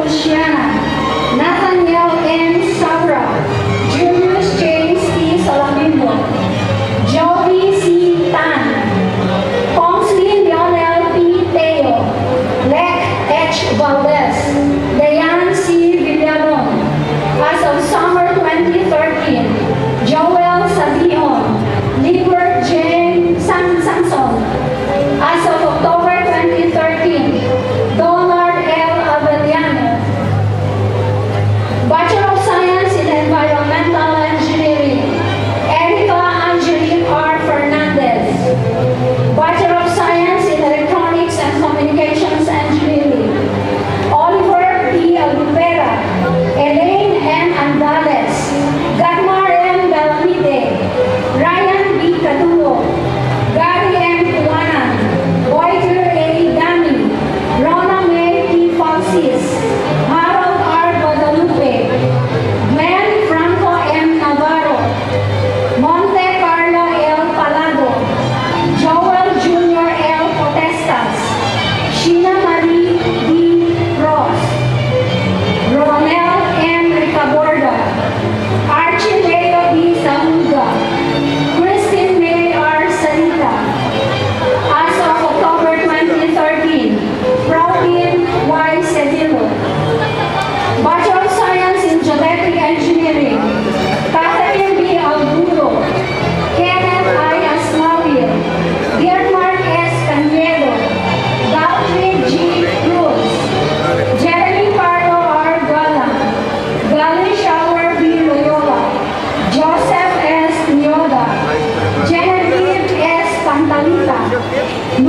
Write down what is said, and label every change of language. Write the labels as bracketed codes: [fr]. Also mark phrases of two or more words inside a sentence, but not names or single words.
[en] Luciana, Nathaniel N. Sabra, Julius James T. Salamino, Joey C. Tan, Pongsley Lionel P. Teo, Lek H. Valdez, Dayan C. Villalon. As of summer 2013, Joel Sabion, Libert J. Samson. As of October 2013, Donald L. Avellano. Bachelor of Science in Environmental Engineering, Erica Angelique R. Fernandez. Bachelor of Science in Electronics and Communications Engineering, Oliver P. Albera, Elaine M. Andales, Gatmar M. Galamite, Ryan B. Cadulo, Gary M. Tuanan, Boyker A. Dami, Rona May P. Falsis, Harold R. Guadalupe, Glenn Franco M. Navarro, Monte Carlo L. Palado, Joel Jr. L. Potestas, Sheena Marie D. Ross, Ronel M. Ricaborda, Archie Leo B. Zamuga, Christine May R. Sarita. As of October 2013, Robin Y. Cedillo. Bachelor of Science in Genetic Engineering, Catherine B. Alburo, Kenneth I. Asmawil, Guillermo S. Caniedo, Daltry G. Cruz, Jeremy Pardo R. Galan, Galen Shower B. Loyola, Joseph S. Nyoda, Genevieve S. Pantalita,